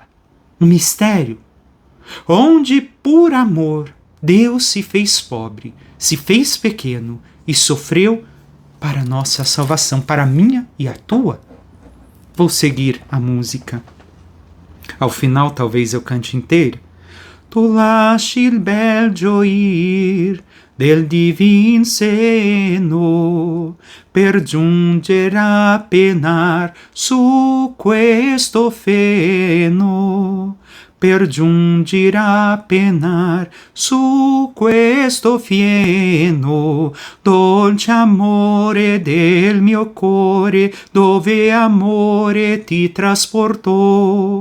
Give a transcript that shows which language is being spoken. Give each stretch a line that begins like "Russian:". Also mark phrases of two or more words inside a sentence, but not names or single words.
Portuguese: Um mistério, onde por amor Deus se fez pobre, se fez pequeno e sofreu para a nossa salvação, para a minha e a tua. Vou seguir a música. Ao final talvez eu cante inteira.
Italian: Tu lasci il bel gioir del divin seno per giungere a penar su questo feno, per giungere a penar su questo fieno, dolce amore del mio cuore, dove amore ti trasportò.